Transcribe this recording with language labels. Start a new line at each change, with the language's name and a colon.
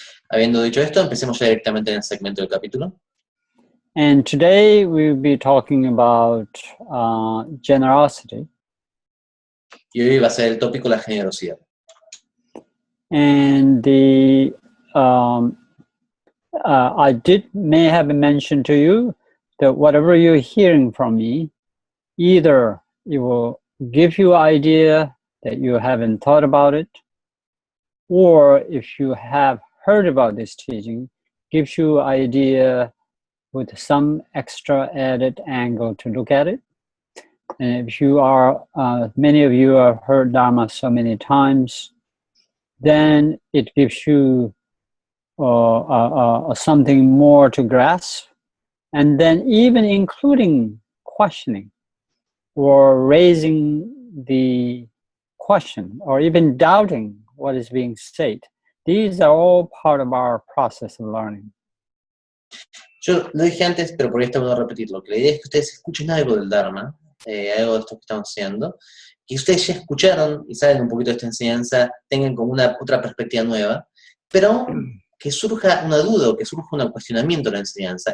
Spanish: Habiendo dicho esto, empecemos ya directamente en el segmento del capítulo.
English: And today we'll be talking about generosity.
Spanish: Y hoy va a ser el tópico la generosidad.
English: And the I may have mentioned to you that whatever you're hearing from me, either it will give you idea that you haven't thought about it, or if you have heard about this teaching, gives you idea with some extra added angle to look at it. And if you are, many of you have heard Dharma so many times, then it gives you something more to grasp. And then even including questioning or raising the question or even doubting what is being said. These are all part of our process of learning.
Spanish: Yo lo dije antes, pero por ahí está bueno repetirlo, que la idea es que ustedes escuchen algo del Dharma, algo de esto que estamos haciendo, que ustedes ya escucharon y saben un poquito de esta enseñanza, tengan como otra perspectiva nueva, pero que surja una duda o que surja un cuestionamiento de la enseñanza.